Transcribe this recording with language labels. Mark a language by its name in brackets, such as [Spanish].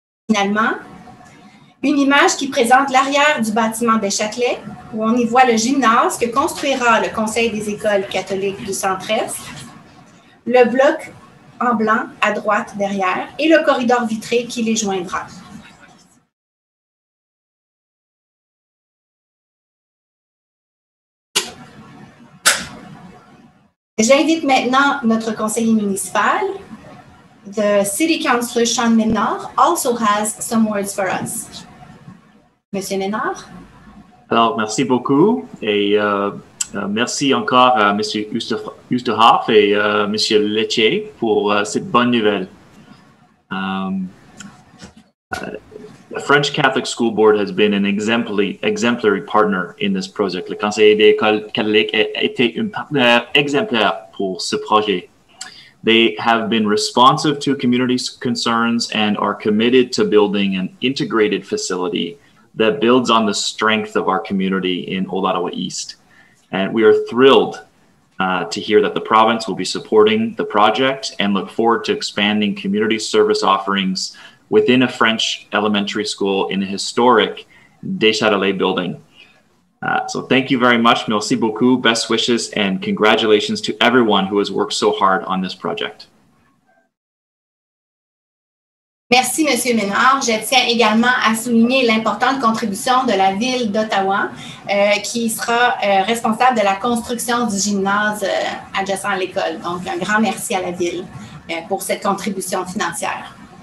[French] Finalement, une image qui présente l'arrière du bâtiment des Châtelets où on y voit le gymnase que construira le Conseil des écoles catholiques du Centre-Est, le bloc en blanc à droite derrière et le corridor vitré qui les joindra. J'invite maintenant notre conseiller municipal. [English] The City Councillor Sean Ménard also has some words for us. [French] Monsieur Ménard. Alors, merci beaucoup et merci encore à M. Oosterhoff et M. Lettier pour cette bonne nouvelle. [English] The French Catholic School Board has been an exemplary partner in this project. [French] Le Conseil des écoles catholiques a été un partenaire exemplaire pour ce projet. [English] They have been responsive to community concerns and are committed to building an integrated facility that builds on the strength of our community in Old Ottawa East. And we are thrilled to hear that the province will be supporting the project and look forward to expanding community service offerings within a French elementary school in a historic Deschâtelet building. So thank you very much. [French] Merci beaucoup. [English] Best wishes and congratulations to everyone who has worked so hard on this project. [French] Merci, M. Ménard. Je tiens également à souligner l'importante contribution de la Ville d'Ottawa qui sera responsable de la construction du gymnase adjacent à l'école. Donc, un grand merci à la Ville pour cette contribution financière.